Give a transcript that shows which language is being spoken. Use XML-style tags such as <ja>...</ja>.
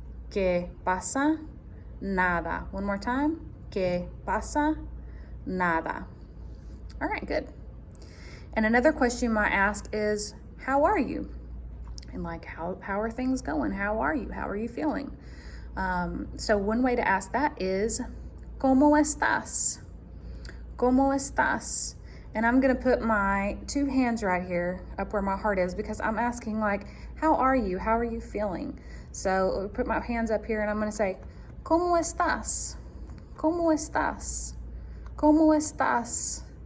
<es>¿Qué pasa? Nada.</es> <en>One more time.</en> <es>¿Qué pasa? Nada.</es> <en>All right, good. And another question you might ask is, how are you? And like, how are things going? How are you? How are you feeling? So one way to ask that is,</en> <es>¿Cómo estás? ¿Cómo estás?</es> <en>And I'm going to put my 2 hands right here up where my heart is because I'm asking like, how are you? How are you feeling? So put my hands up here and I'm going to say,</en> <es>¿Cómo estás? ¿Cómo estás? ¿Cómo estás?</es>